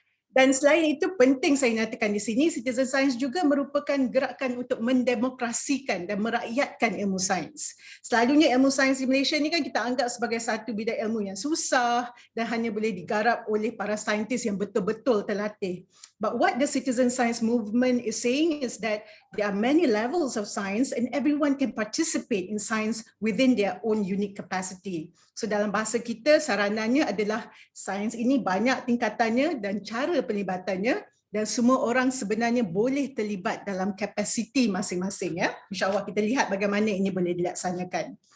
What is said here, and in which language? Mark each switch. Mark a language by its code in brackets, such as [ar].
[ms] Dan selain itu, penting saya nyatakan di sini, citizen science juga merupakan gerakan untuk mendemokrasikan dan merakyatkan ilmu sains. Selalunya ilmu sains di Malaysia ni kan kita anggap sebagai satu bidang ilmu yang susah dan hanya boleh digarap oleh para saintis yang betul-betul terlatih. [en] But what the citizen science movement is saying is that there are many levels of science and everyone can participate in science within their own unique capacity. [ms] So dalam bahasa kita, saranannya adalah sains ini banyak tingkatannya dan cara penlibatannya dan semua orang sebenarnya boleh terlibat dalam kapasiti masing-masing ya. InsyaAllah kita lihat bagaimana ini boleh dilaksanakan.